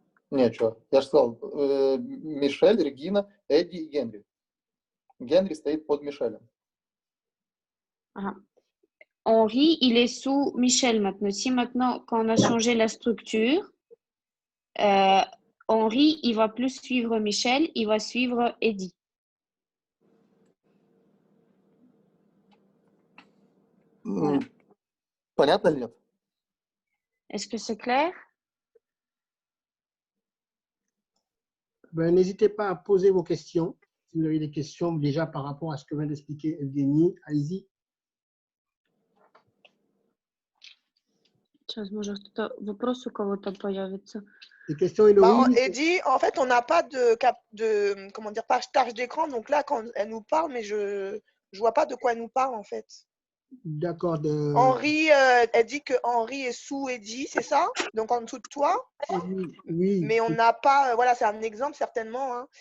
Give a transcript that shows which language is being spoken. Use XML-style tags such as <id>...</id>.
<ru>Нет, что? Я же сказал, Мишель, Регина, Эдди и Генри. Генри стоит под Мишелем. Ага.</ru> <fr>Henri, il est sous Michel maintenant. Si maintenant, quand on a changé la structure, Henri, il va plus suivre Michel, il va suivre Eddie.</fr> <ru>Voilà. Понятно или нет?</ru> <fr>Est-ce que c'est clair? Ben, n'hésitez pas à poser vos questions. Si vous avez des questions déjà par rapport à ce que vient d'expliquer Evgeny, allez-y.</fr> <ru>Сейчас, может, это вопрос у кого-то появится.</ru> <fr>Des questions, Héloïse? Eddie, en fait, on n'a pas de comment dire, partage d'écran. Donc là, quand elle nous parle, mais je vois pas de quoi elle nous parle, en fait. D'accord. Henri, elle dit que Henri est sous Eddie, c'est ça? Donc en dessous de toi? Oui. Mais on n'a pas, voilà, c'est un exemple certainement, hein,</fr>